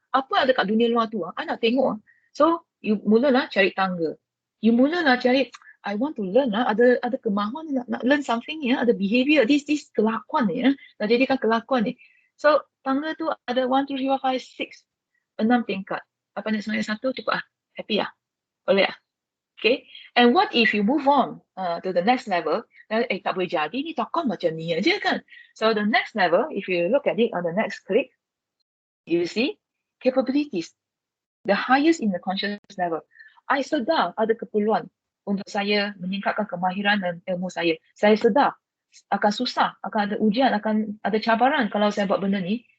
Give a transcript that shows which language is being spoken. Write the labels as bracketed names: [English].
[Malay] Apa ada kat dunia luar tu, I nak tengok. So, you mulalah cari tangga. You mulalah cari, [English] I want to learn [Malay] lah, ada kemahuan nak learn something ya, ada behavior, this kelakuan ni ya, nak jadikan kelakuan ni. So, tangga tu ada 1, 2, 3, 4, 5, 6, 6 tingkat. Apa nak semuanya satu, cukup lah. Happy lah. Boleh lah. [English] Okay, and what if you move on to the next level? [Malay] Tak boleh jadi ni takkan macam ni aja kan? [English] So the next level, if you look at it on the next click, you see capabilities, the highest in the conscious level. [Malay] I sedar ada keperluan untuk saya meningkatkan kemahiran dan ilmu saya. Saya sedar akan susah, akan ada ujian, akan ada cabaran kalau saya buat benda ni.